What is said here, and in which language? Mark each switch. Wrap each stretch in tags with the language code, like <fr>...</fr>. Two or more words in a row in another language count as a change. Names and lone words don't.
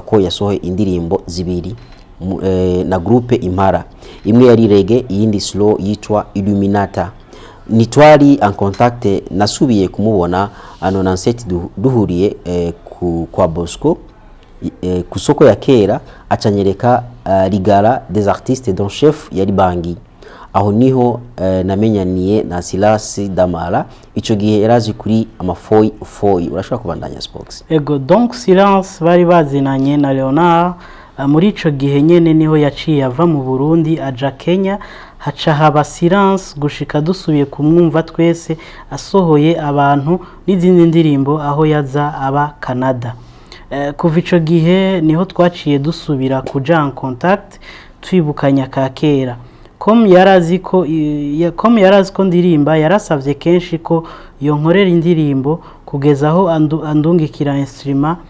<rn>ko yasohoye indirimbo zibiri na groupe Impara imwe yari reggae iyindi slow yitwa Illuminata nitwari</rn> <fr>en contact</fr> <rn>nasubiye kumubona ano 97 duhuriye kwa Bosco ku soko ya kera acanyereka rigara</rn> <fr>des artistes dont chef</fr> <rn>yari Bangi aho niho namenyaniye na Silas Damara ico gihe yarazi kuri amafoyi urashobora kubandanya Spox ego donc Silence bari bazinanye na Leonard muri ico gihe nyene niho yaciye ava mu Burundi aja Kenya haca haba Silence gushika dusubiye kumwumva twese asohoye abantu n'izindi ndirimbo aho yaza aba Canada kuva ico gihe niho twaciye dusubira kuja</rn> <fr>en contact</fr> <rn>twibukanya ka kera comme yarazi ko ndirimba yarasavye kenshi ko yonkorera indirimbo kugeza aho andungikira instrument</rn>